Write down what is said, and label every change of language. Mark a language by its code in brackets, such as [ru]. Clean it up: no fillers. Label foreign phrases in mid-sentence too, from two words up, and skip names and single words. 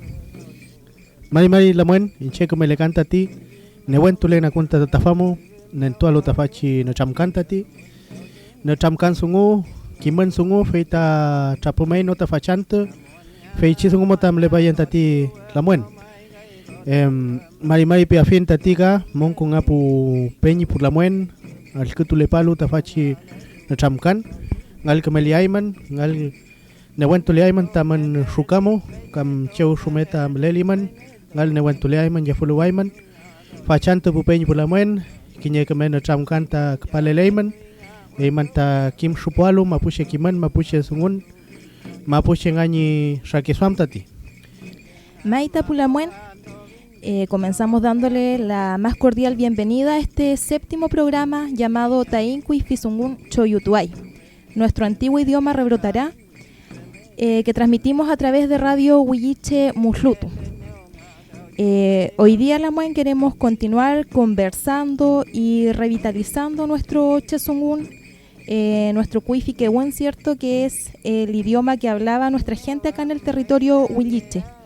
[arn] marimari lamuen inche kumele canta ti newen tulena kunta tafamu nentualo tafachi no chamkanta ti no chamkan sungu kimen sungu feita chapumei no tafachantu feichi sungu motam le bayan tati lamuen marimari piafin tatiga monkun apu peñi por lamuen al kutule palu tafachi no chamkan ngal kameli ayman ngal newentuli ayman taman shukamo kam cheu shumeta mleliman ngal newentuli ayman yafulu ayman fachanto pupeñ pulamuen kiñe kamen chamkanta kapaleleiman eyman ta kim shupualu mapuche kiman mapuche sungun mapuche ngañi shakiswamtati maita pulamuen. [es] Comenzamos dándole la más cordial bienvenida a este séptimo programa llamado Tain Kuifisungun Choyutuay. Nuestro antiguo idioma rebrotará, que transmitimos a través de Radio Huilliche Mulutu. Hoy día Lamuen queremos continuar conversando y revitalizando nuestro Chesungun, nuestro Kuifiquehuen, cierto, que es el idioma que hablaba nuestra gente acá en el territorio Huilliche.